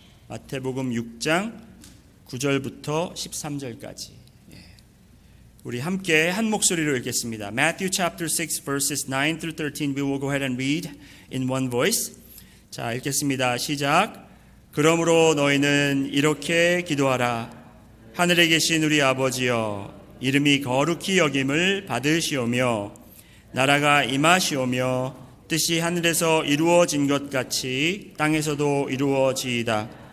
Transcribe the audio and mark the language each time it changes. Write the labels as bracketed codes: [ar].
[ko] 마태복음 6장 9절부터 13절까지. 우리 함께 한 목소리로 읽겠습니다. [en] Matthew chapter 6 verses 9 through 13. We will go ahead and read in one voice. [ko] 자, 읽겠습니다. 시작. 그러므로 너희는 이렇게 기도하라. 하늘에 계신 우리 아버지여, 이름이 거룩히 여김을 받으시오며 나라가 임하시오며 뜻이 하늘에서 이루어진 것 같이 땅에서도 이루어지이다.